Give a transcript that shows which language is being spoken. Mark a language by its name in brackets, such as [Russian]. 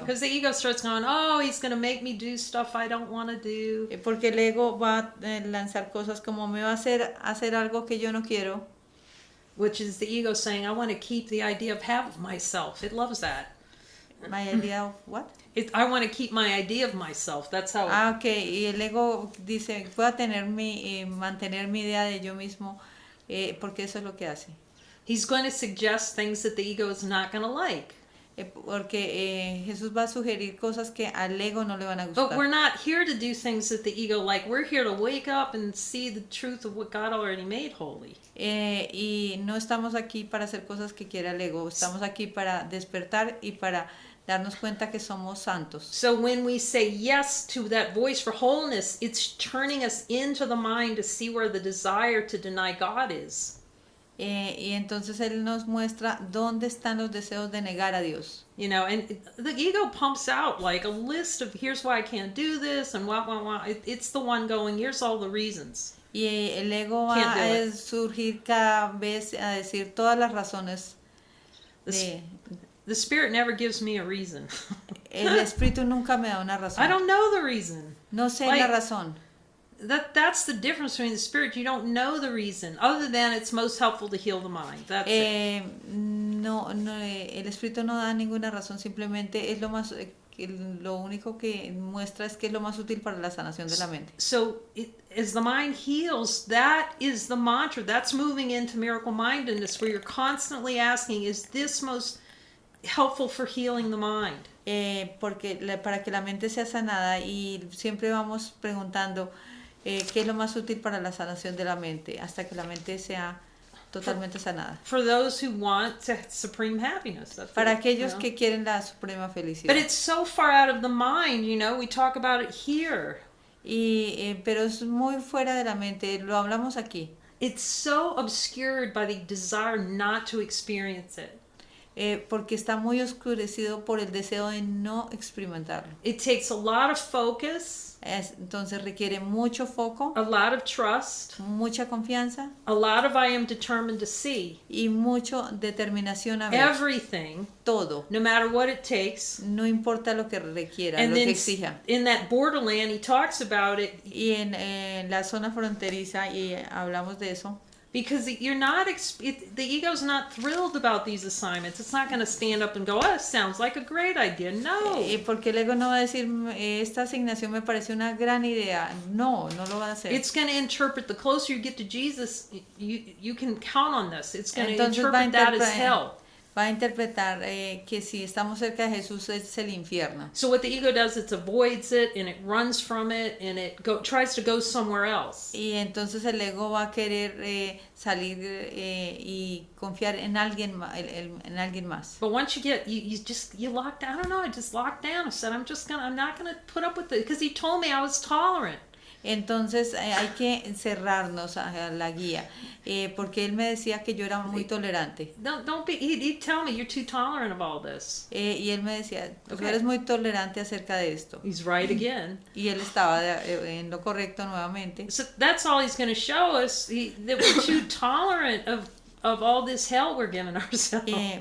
[English] because the ego starts going, oh, he's going to make me do stuff I don't want to do. [Spanish] Porque el ego va a lanzar cosas como me va a hacer algo que yo no quiero. [English] which is the ego saying, I want to keep the idea of half of myself. It loves that. My idea of what? I want to keep my idea of myself. That's how. [Spanish] Ok, y el ego dice, voy a mantener mi idea de yo mismo, porque eso es lo que hace. [English] He's going to suggest things that the ego is not going to like. [Spanish] Porque Jesús va a sugerir cosas que al ego no le van a gustar. [English] But we're not here to do things that the ego like. We're here to wake up and see the truth of what God already made holy. [Spanish] Y no estamos aquí para hacer cosas que quiera el ego. Estamos aquí para despertar y para darnos cuenta que somos santos. [English] So when we say yes to that voice for wholeness, it's turning us into the mind to see where the desire to deny God is. [Spanish] Y entonces Él nos muestra dónde están los deseos de negar a Dios. [English] You know, and the ego pumps out like a list of here's why I can't do this and what. It's the one going, here's all the reasons. [Spanish] Y el ego va a surgir cada vez a decir todas las razones. [English] The Spirit never gives me a reason. [Spanish] El Espíritu nunca me da una razón. [English] I don't know the reason. [Spanish] No sé la razón. [English] That's the difference between the Spirit. You don't know the reason, other than it's most helpful to heal the mind. That's it. [Spanish] No, el Espíritu no da ninguna razón, simplemente es lo único que muestra es que es lo más útil para la sanación de la mente. [English] So as the mind heals, that is the mantra. That's moving into miracle mindedness, where you're constantly asking, is this most helpful for healing the mind? [Spanish] Porque para que la mente sea sanada y siempre vamos preguntando qué es lo más útil para la sanación de la mente hasta que la mente sea totalmente sanada. [English] For those who want supreme happiness. [Spanish] Para aquellos que quieren la suprema felicidad. [English] But it's so far out of the mind, you know, we talk about it here. [Spanish] Pero es muy fuera de la mente, lo hablamos aquí. [English] It's so obscured by the desire not to experience it. [Spanish] Porque está muy oscurecido por el deseo de no experimentarlo. [English] It takes a lot of focus. [Spanish] Entonces requiere mucho foco, [English] a lot of trust, [Spanish] mucha confianza, [English] a lot of I am determined to see, [Spanish] y mucha determinación a ver [English] everything, [Spanish] todo, [English] no matter what it takes, [Spanish] no importa lo que requiera, [English] and [Spanish] lo [English] then [Spanish] que exija. [English] In that borderland, he talks about it. [Spanish] Y en la zona fronteriza, y hablamos de eso. [English] Because you're not, the ego's not thrilled about these assignments. It's not going to stand up and go, oh, it sounds like a great idea. No. [Spanish] Porque el ego no va a decir, esta asignación me parece una gran idea. No, no lo va a hacer. [English] It's going to interpret, the closer you get to Jesus, you can count on this. It's going to [Spanish] Entonces [English] interpret that as hell. [Spanish] Va a interpretar que si estamos cerca de Jesús es el infierno. [English] So what the ego does, it avoids it and it runs from it and it tries to go somewhere else. [Spanish] Y entonces el ego va a querer salir y confiar en alguien más. [English] But once you get you locked down. I don't know. I just locked down. I said I'm not gonna put up with it because he told me I was tolerant. [Spanish] Entonces hay que cerrarnos a la guía, porque él me decía que yo era muy tolerante. [English] Don't be. He'd tell me you're too tolerant of all this. [Spanish] Y él me decía, tú eres muy tolerante acerca de esto. [English] He's right again. [Spanish] Y él estaba en lo correcto nuevamente. [English] So that's all he's going to show us, that we're too tolerant of all this hell we're giving ourselves.